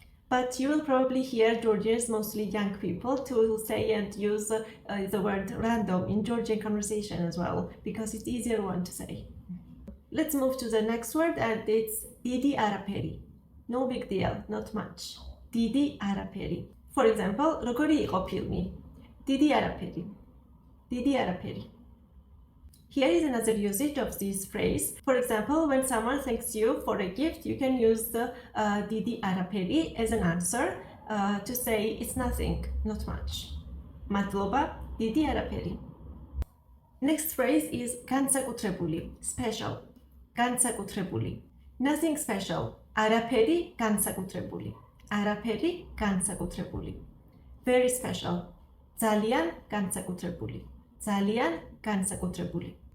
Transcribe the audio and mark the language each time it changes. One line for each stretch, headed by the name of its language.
English: But you will probably hear Georgians, mostly young people, to say and use the word random in Georgian conversation as well, because it's easier one to say. Let's move to the next word, and it's
Georgian: დიდი არაფერი.
English: No big deal, not much.
Georgian: დიდი არაფერი.
English: For example,
Georgian: როგორი იყო ფილმი? დიდი არაფერი. დიდი არაფერი.
English: Here is another usage of this phrase. For example, when someone thanks you for a gift, you can use the დიდი არაფერი as an answer to say it's nothing, not much.
Georgian: მადლობა, დიდი არაფერი.
English: Next phrase is განსაკუთრებული, special. განსაკუთრებული. Nothing special.
Georgian: არაფერი განსაკუთრებული. არაფერი განსაკუთრებული.
English: Very special.
Georgian: ძალიან განსაკუთრებული. ძალიან განსაკუთრებული.